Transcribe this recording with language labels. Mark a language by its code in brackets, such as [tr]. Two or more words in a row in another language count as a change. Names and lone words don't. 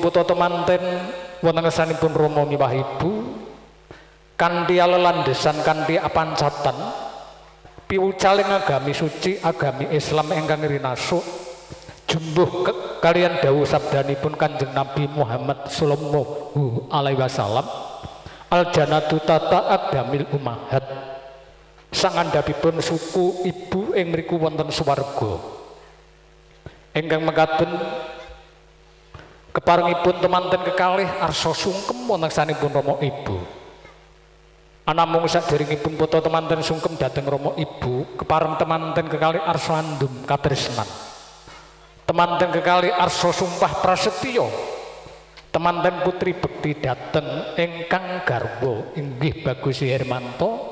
[jv] putra temanten wonten sanipun Rama miwah ibu kanthi lelandesan kanthi apancatan piwucaling agami suci agami Islam ingkang rinasuk jumbuh kalian dawuh sabdanipun Kanjeng Nabi Muhammad [ar] صلى الله عليه وسلم الجنة تحت أقدام الأمهات [jv] sangandhapipun suku ibu ing mriku wonten swarga ingkang mekaten keparengipun temanten kekalih arsa sungkem wonten sanipun Rama ibu anamung saderengipun putra temanten sungkem dhateng Rama ibu kepareng temanten kekalih arsa andum katresnan temanten kekalih arsa sumpah prasetya temanten putri bekti dhateng ingkang garwa inggih Bagus Hermanto